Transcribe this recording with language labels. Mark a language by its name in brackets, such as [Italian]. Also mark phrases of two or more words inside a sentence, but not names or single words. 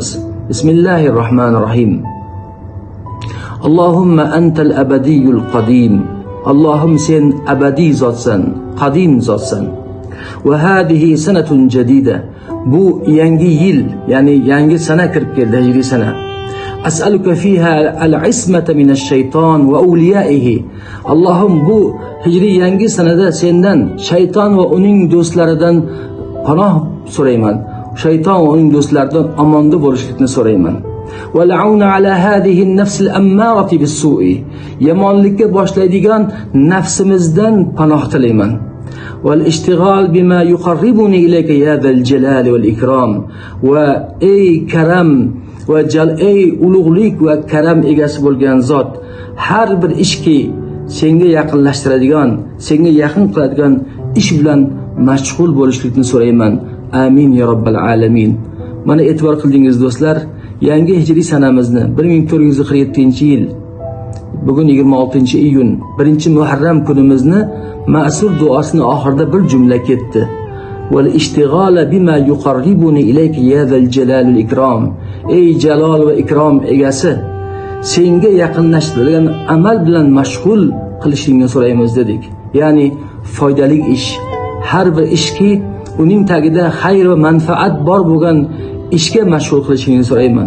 [Arabic] بسم الله الرحمن الرحيم اللهم أنت الأبدي القديم. [Uzbek] Allohim sen abadiy zotsan, qadim zotsan. [Arabic] وهذه سنة جديدة. [Uzbek] Bu yangi yil, ya'ni yangi sana kirib keldi, hijriy sana. [Arabic] أسألك فيها العصمة من الشيطان وأوليائه. [Uzbek] Allohim bu hijriy yangi sanada sendan shayton va uning do'stlaridan panoh so'rayman. Shayton va uning do'stlaridan omonda bo'lishlikni so'rayman. [Arabic] والعون على هذه النفس الأمارة بالسوء. [Uzbek] Yomonlikka boshlaydigan nafsimizdan panoh tilayman. [Arabic] والاشتغال بما يقربني إليك يا ذا الجلال والإكرام. [Uzbek] Va ey karam va ey ulug'lik va karam egasi bo'lgan zot, har bir ishki senga yaqinlashtiradigan, senga yaqin qiladigan ish bilan mashg'ul bo'lishlikni so'rayman. [Arabic] آمين يا رب العالمين. [Uzbek] Mana e'tibor qildingiz do'stlar, yangi hijriy sanamizni 1447-yil bugun 26-iyun 1-Muharram kunimizni ma'sur duosini oxirida bir jumla ketdi. [Arabic] والاشتغال بما يقربني إليك يا ذا الجلال والإكرام. [Uzbek] Ey jalol va ikrom egasi, senga yaqinlashtiradigan amal bilan mashg'ul qilishingni so'raymiz dedik. Ya'ni foydali ish, har bir ishki uning tagida xayr va manfaat bor bo'lgan ishga mashg'ul qilishingni so'rayman.